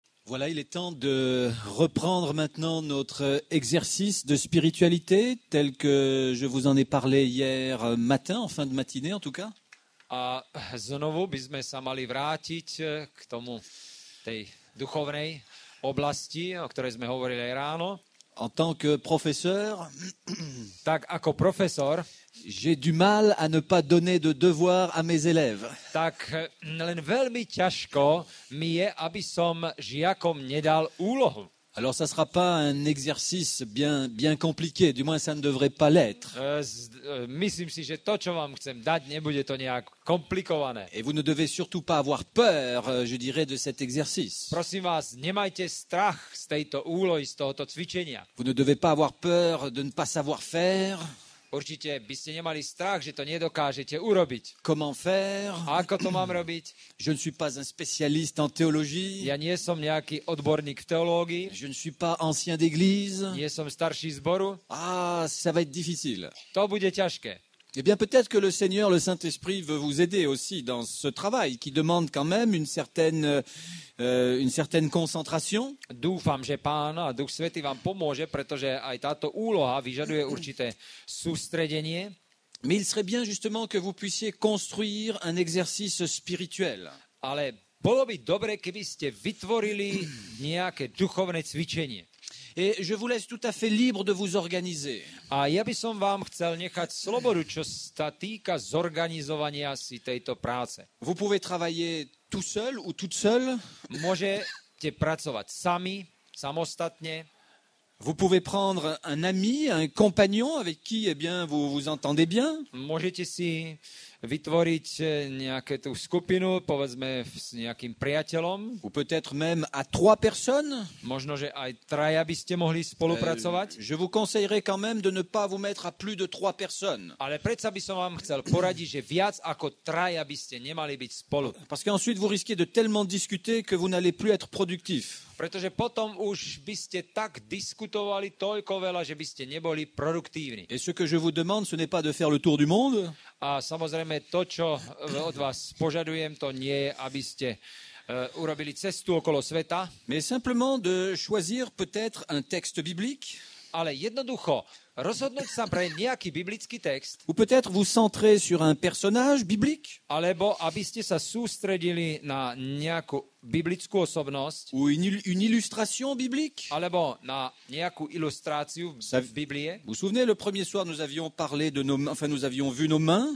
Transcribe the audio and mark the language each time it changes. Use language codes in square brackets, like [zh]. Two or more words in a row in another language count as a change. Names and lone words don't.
[fr] Voilà, il est temps de reprendre maintenant notre exercice de spiritualité tel que je vous en ai parlé hier matin, en fin de matinée en tout cas. [sk] A znovu by sme sa mali vrátiť k tomu, tej duchovnej oblasti, o ktorej sme hovorili aj ráno. [fr] En tant que professeur, [sk] Tak ako profesor, [fr] j'ai du mal à ne pas donner de devoirs à mes élèves. [sk] tak len veľmi ťažko mi je, aby som žiakom nedal úlohu. [fr] Alors ça ne sera pas un exercice bien compliqué, du moins ça ne devrait pas l'être. [sk] Myslím si, že to, čo vám chcem dať, nebude to nejak komplikované. [fr] Et vous ne devez surtout pas avoir peur, je dirais, de cet exercice. [sk] Prosím vás, nemajte strach z tejto úlohy, z tohoto cvičenia. [fr] Vous ne devez pas avoir peur de ne pas savoir faire, [sk] Určite by ste nemali strach, že to nedokážete urobiť. [fr] comment faire. [sk] A ako to mám robiť? [fr] Je ne suis pas un spécialiste en théologie, [sk] Ja nie som nejaký odborník v teológii, [fr] je ne suis pas ancien d'église. [sk] nie som starší zboru. [fr] Ah, ça va être difficile. [sk] To bude ťažké. [fr] Eh bien, peut-être que le Seigneur, le Saint-Esprit, veut vous aider aussi dans ce travail qui demande quand même une certaine concentration. [sk] Dúfam, že Pán a Duch Svätý vám pomôže, pretože aj táto úloha vyžaduje určité sústredenie. [fr] Mais il serait bien justement que vous puissiez construire un exercice spirituel. [sk] Ale bolo by dobre, keby ste vytvorili nejaké duchovné cvičenie. [fr] Et je vous laisse tout à fait libre de vous organiser. [sk] A ja by som vám chcel nechať slobodu, čo sa týka zorganizovania si tejto práce. [fr] Vous pouvez travailler tout seul ou toute seule. [sk] Môžete pracovať sami, samostatne. [fr] Vous pouvez prendre un ami, un compagnon avec qui eh bien, vous vous entendez bien. [sk] Môžete si vytvoriť nejakú tú skupinu, povedzme s nejakým priateľom. [fr] Ou peut-être même à 3 personnes. [sk] Možno, že aj traja by ste mohli spolupracovať. [fr] Je vous conseillerais quand même de ne pas vous mettre à plus de 3 personnes. [sk] Ale predsa by som vám chcel poradiť, že viac ako traja by ste nemali byť spolu. [fr] Parce qu'ensuite, vous risquez de tellement discuter que vous n'allez plus être productif. [sk] Pretože potom už by ste tak diskutovali toľko veľa, že by ste neboli produktívni. [fr] Et ce que je vous demande, ce n'est pas de faire le tour du monde, [sk] A samozrejme to, čo od vás požadujem, to nie je, aby ste urobili cestu okolo sveta, [fr] mais simplement de choisir peut-être un texte biblique, [sk] ale jednoducho rozhodnúť sa pre nejaký biblický text, [fr] ou peut-être vous centrer sur un personnage biblique, [sk] alebo aby ste sa sústredili na nejakú biblickú osobnosť, [fr] ou une illustration biblique. [sk] alebo na nejakú ilustráciu v Biblie. [fr] Vous vous souvenez, le premier soir, nous avions parlé de nous avions vu nos mains.